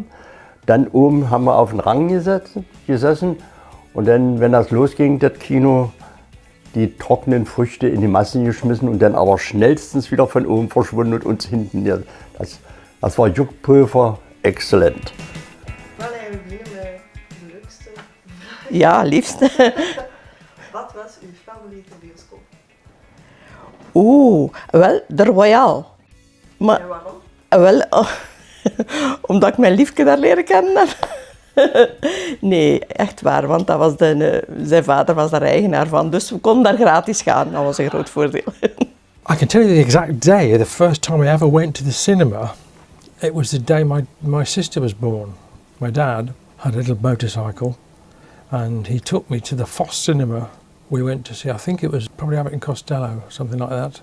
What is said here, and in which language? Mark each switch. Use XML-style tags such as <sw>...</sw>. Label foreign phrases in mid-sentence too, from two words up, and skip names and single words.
<de>Dann oben haben wir auf den Rang gesessen und dann, wenn das losging, das Kino, die trockenen Früchte in die Masse geschmissen und dann aber schnellstens wieder von oben verschwunden und uns hinten. Das war Juckpulver, exzellent.</de> <nl>Wel eigenlijk de leukste. Ja, liefst. Wat was uw favoriete bioscoop? Wel, de Royal. Maar, En waarom? wel, omdat ik mijn liefje daar leren kennen. Nee, echt waar, want dat was zijn vader was daar eigenaar van, dus we konden daar gratis gaan. Dat was een groot voordeel.</nl> <en>I can tell you the exact day, the first time I ever went to the cinema. It was the day my sister was born. My dad had a little motorcycle and he took me to the Foss cinema. We went to see, I think it was probably Abbott and Costello, something like that.</en>